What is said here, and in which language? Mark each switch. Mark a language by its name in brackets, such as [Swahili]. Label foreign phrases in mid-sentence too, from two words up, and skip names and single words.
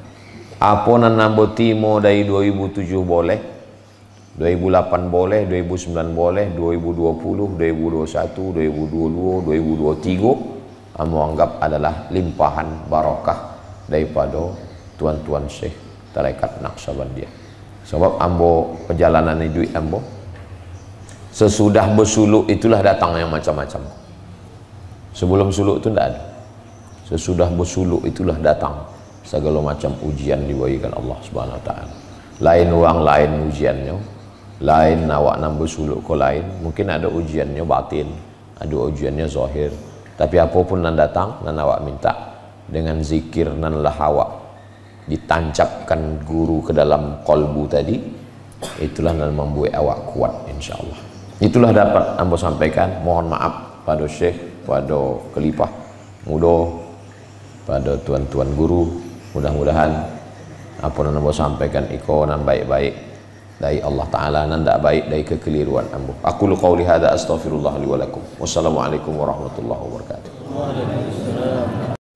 [Minangkabau] Apa nan nambo timo dari 2007 boleh, 2008 boleh, 2009 boleh, 2020, 2021, 2022, 2023 ambo anggap adalah limpahan barakah daripada tuan-tuan Syekh Tarekat Naqsyabandiyah. Sebab ambo perjalanan hidup ambo sesudah bersuluk itulah datang yang macam-macam. [Indonesian] Sebelum suluk itu tidak ada. Sesudah bersuluk itulah datang segala macam ujian diberikan Allah [Arabic] سبحانه وتعالى. [Minangkabau] Lain orang lain ujiannya, lain awak nak bersuluk ke lain, mungkin ada ujiannya batin, ada ujiannya zahir. Tapi apapun nan datang, nan awak minta dengan zikir nan lah awak ditancapkan guru ke dalam kolbu tadi, itulah yang membuat awak kuat insyaallah. Itulah dapat ambo sampaikan. Mohon maaf pada Syekh, pada Khalifah muda, pada tuan-tuan guru. Mudah-mudahan apa yang ambo sampaikan iko nan baik-baik dari Allah Ta'ala, nan tak baik dari kekeliruan ambo. [Arabic] أقول قولي هذا أستغفر الله لي ولكم. والسلام عليكم ورحمة الله وبركاته.